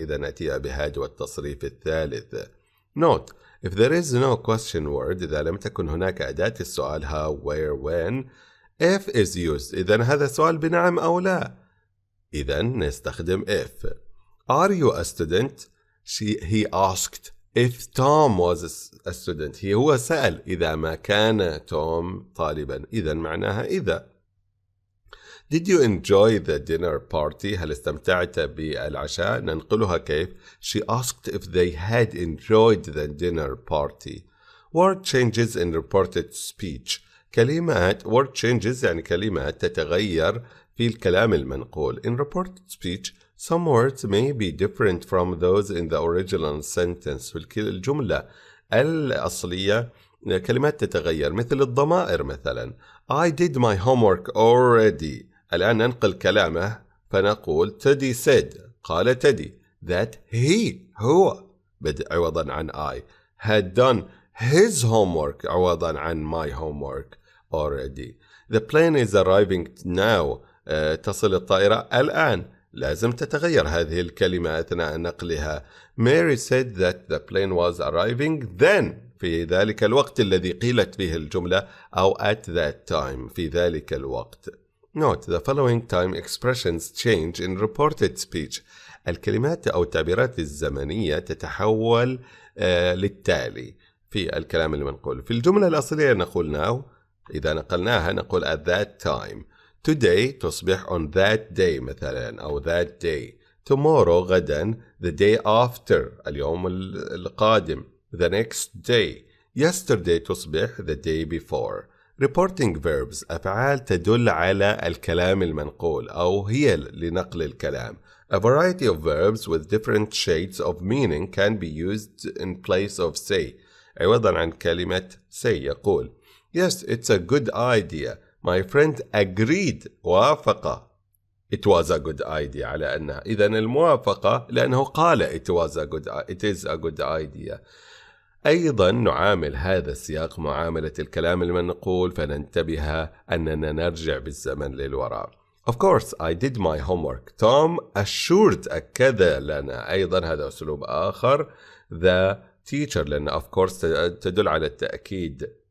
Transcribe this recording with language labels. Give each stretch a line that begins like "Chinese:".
Arabic: إذا نأتي بهاد والتصريف الثالث.
English: Note if there is no question word
Arabic: إذا لم تكن هناك أداة السؤال
English: how where when if is used
Arabic: إذا هذا سؤال بنعم أو لا، إذا نستخدم
English: if. Are you a student؟ he asked if Tom was a student.
Arabic: هو سأل إذا ما كان توم طالبا، إذا معناها إذا.
English: Did you enjoy the dinner party؟
Arabic: هل استمتعت بالعشاء؟ ننقلها كيف؟
English: She asked if they had enjoyed the dinner party. Word changes in reported speech.
Arabic: كلمات
English: word changes
Arabic: يعني كلمات تتغير في الكلام المنقول.
English: In reported speech some words may be different from those in the original sentence.
Arabic: في الجملة الأصلية كلمات تتغير مثل الضمائر مثلا
English: I did my homework already.
Arabic: الآن ننقل كلامه فنقول
English: Teddy said
Arabic: قال تدي
English: that he
Arabic: هو عوضا عن
English: I had done his homework
Arabic: عوضا عن
English: my homework already. The plane is arriving now.
Arabic: تصل الطائرة الآن. لازم تتغير هذه الكلمة أثناء نقلها.
English: Mary said that the plane was arriving then
Arabic: في ذلك الوقت الذي قيلت فيه الجملة أو
English: at that time
Arabic: في ذلك الوقت.
English: Note the following time expressions change in reported speech.
Arabic: الكلمات أو التعبيرات الزمنية تتحول للتالي في الكلام المنقول. في الجملة الأصلية نقول now، إذا نقلناها نقول
English: at that time. Today
Arabic: تصبح
English: on that day
Arabic: مثلا أو
English: that day. Tomorrow
Arabic: غدا
English: the day after
Arabic: اليوم القادم
English: the next day. Yesterday
Arabic: تصبح
English: the day before. Reporting verbs
Arabic: أفعال تدل على الكلام المنقول أو هي لنقل الكلام.
English: A variety of verbs with different shades of meaning can be used in place of say.
Arabic: عوضا عن كلمة
English: say
Arabic: يقول
English: Yes, it's a good idea. My friend agreed.
Arabic: وافق.
English: It was a good idea
Arabic: على أنها. إذن الموافقة لأنه قال
English: it is a good idea.
Arabic: أيضا نعامل هذا السياق معاملة الكلام المنقول فننتبه أننا نرجع بالزمن للوراء.
English: Of course, I did my homework. Tom assured
Arabic: أكد لنا. أيضا هذا أسلوب آخر.
English: The teacher
Arabic: لأن
English: of course
Arabic: تدل على التأكيد.